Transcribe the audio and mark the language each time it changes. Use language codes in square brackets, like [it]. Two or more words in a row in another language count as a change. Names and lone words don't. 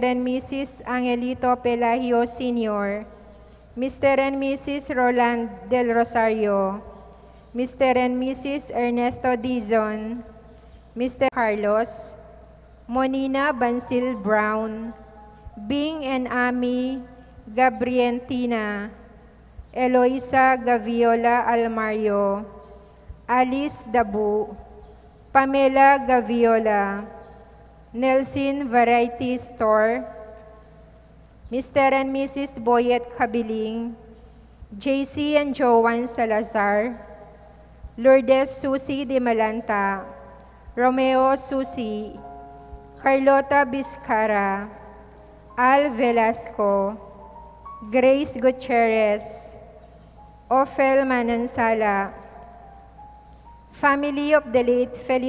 [en] and Mrs. Angelito Pelagio Sr., Mr. and Mrs. Roland Del Rosario, Mr. and Mrs. Ernesto Dizon, Mr. Carlos, Monina Bansil Brown, Bing and Ami Gabrientina, Eloisa Gaviola Almario, Alice Dabu, Pamela Gaviola, Nelson Variety Store, Mr. and Mrs. Boyet Kabiling, JC and Joan Salazar, Lourdes Susi de Malanta, Romeo Susi, Carlota Vizcara, Al Velasco, Grace Gutierrez, Ophel Manansala, family of the late Feliz